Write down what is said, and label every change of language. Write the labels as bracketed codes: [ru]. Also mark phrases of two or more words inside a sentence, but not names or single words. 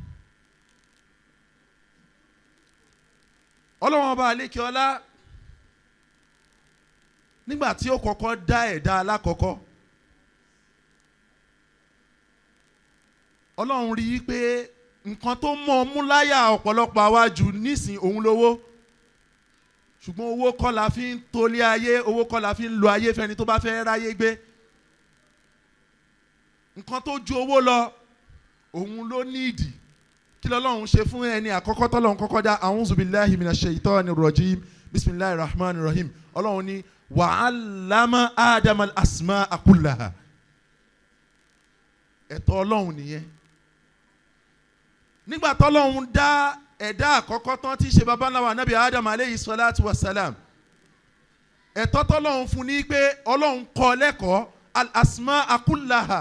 [yo] Ọlọ́run ọba àlékè ọlá nígbà tí ó kọ́kọ́ dá ẹ̀dá alákọ̀ọ́kọ́ Ọlọ́run rí i pé nǹkan tó mọ̀ mú láyà ọ̀pọ̀lọpọ̀ àwa jù nísìn òun lówó ṣùgbọ́n owó kọ́ la fi ń tolé ayé owó kọ́ la fi ń lo ayé fẹ́ni tó bá fẹ́ ráyé gbé nǹkan tó ju owó lọ òun ló ní ìdí. Kí lọ́lọ́run ṣe fún ẹni àkọ́kọ́ tọ́lọ́run kọ́kọ́ dá [ar] أعوذ بالله من الشيطان الرجيم بسم الله الرحمن الرحيم [yo] Ọlọ́run ní [ar] وعلم آدم الأسماء كلها. [yo] Ẹ̀tọ́ Ọlọ́run nìyẹn. Nígbà tọ́lọ́run dá ẹ̀dá àkọ́kọ́ tán tí í ṣe baba ńlá wa Ànábì Adam [ar] عليه الصلاة والسلام [yo] ẹ̀tọ́ tọ́lọ́run fún ní pé Ọlọ́run kọ́ lẹ́kọ̀ọ́ [ar] الأسماء كلها.